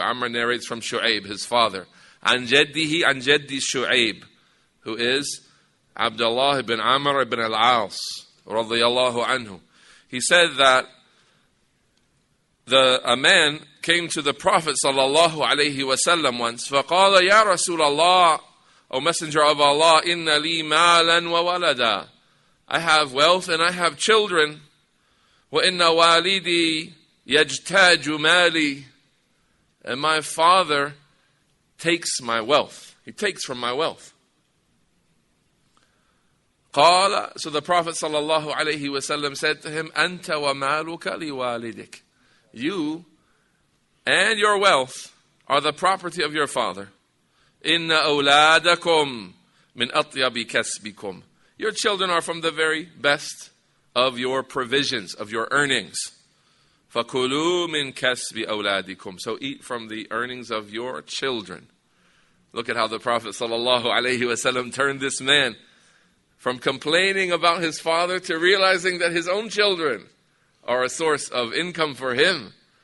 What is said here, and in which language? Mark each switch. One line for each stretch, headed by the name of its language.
English: Amr narrates from Shu'aib, his father. An jaddihi, an jaddi Shu'aib, who is Abdullah ibn Amr ibn al-As radiyallahu anhu. He said that a man came to the Prophet sallallahu alayhi wasallam once.
Arabic: فَقَالَ يَا رَسُولَ اللَّهِ,
English: O Messenger of Allah,
Arabic: إِنَّ لِي مَالًا وَوَلَدًا.
English: I have wealth and I have children.
Arabic: وَإِنَّ وَالِدِي يَجْتَاجُ مَالِي.
English: And my father takes my wealth. He takes from my wealth.
Arabic: قال,
English: so the Prophet sallallahu alayhi wasallam said to him,
Arabic: أنت ومالك لوالدك.
English: You and your wealth are the property of your father.
Arabic: إن أولادكم من أطيب كسبكم.
English: Your children are from the very best of your provisions, of your earnings.
Arabic: فَكُلُوا مِنْ كَسْبِ أَوْلَادِكُمْ.
English: So eat from the earnings of your children. Look at how the Prophet ﷺ turned this man from complaining about his father to realizing that his own children are a source of income for him.